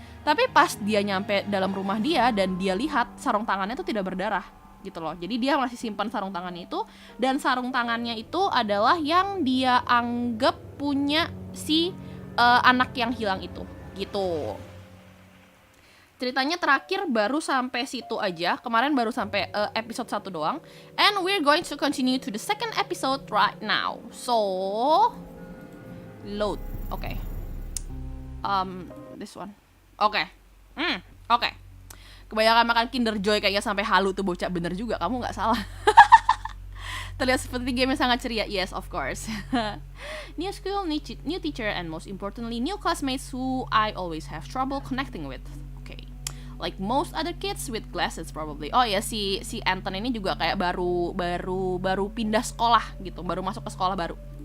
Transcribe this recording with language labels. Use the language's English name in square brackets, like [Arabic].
[Indonesian] Tapi pas dia nyampe dalam rumah dia dan dia lihat sarung tangannya itu tidak berdarah gitu loh. Jadi dia masih simpan sarung tangannya itu dan sarung tangannya itu adalah yang dia anggap punya si anak yang hilang itu gitu. Ceritanya terakhir baru sampai situ aja. Kemarin baru sampai episode 1 doang. [English] And we're going to continue to the second episode right now. So load. Okay. This one. Okay. Okay. [Indonesian] Kebanyakan makan Kinder Joy kayaknya sampai halu tuh bocah. Bener juga, kamu gak salah. Terlihat seperti game yang sangat ceria. [English] Yes, of course. New school, new teacher, and most importantly, new classmates who I always have trouble connecting with. Okay. Like most other kids with glasses probably. [Indonesian] Oh ya, si Anton ini juga kayak baru pindah sekolah gitu. Baru masuk ke sekolah baru.